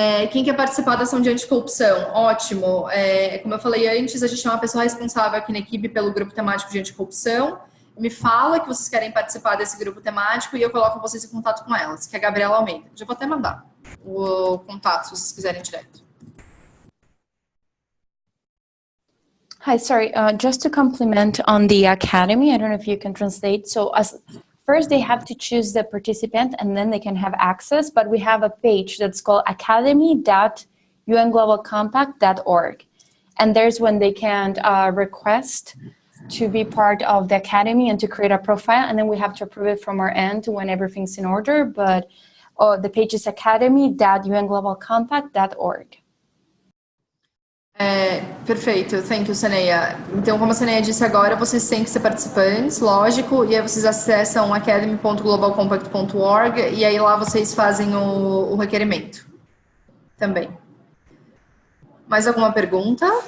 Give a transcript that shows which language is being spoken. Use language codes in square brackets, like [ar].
[pt] Quem quer participar da ação de anticorrupção? Ótimo. Como eu falei antes, a gente tem uma pessoa responsável aqui na equipe pelo grupo temático de anticorrupção. Me fala que vocês querem participar desse grupo temático e eu coloco vocês em contato com elas, que é a Gabriela Almeida. Já vou até mandar o contato, se vocês quiserem direto. [en] Hi, sorry, just to complement on the academy, I don't know if you can translate. So first they have to choose the participant and then they can have access, but we have a page that's called academy.unglobalcompact.org. And there's when they can request to be part of the academy and to create a profile, and then we have to approve it from our end when everything's in order, but the page is academy.unglobalcompact.org. [pt] Perfeito, [en] thank you, [pt] Seneia. Então, como a Seneia disse agora, vocês têm que ser participantes, lógico, e aí vocês acessam academy.globalcompact.org e aí lá vocês fazem o requerimento também. Mais alguma pergunta?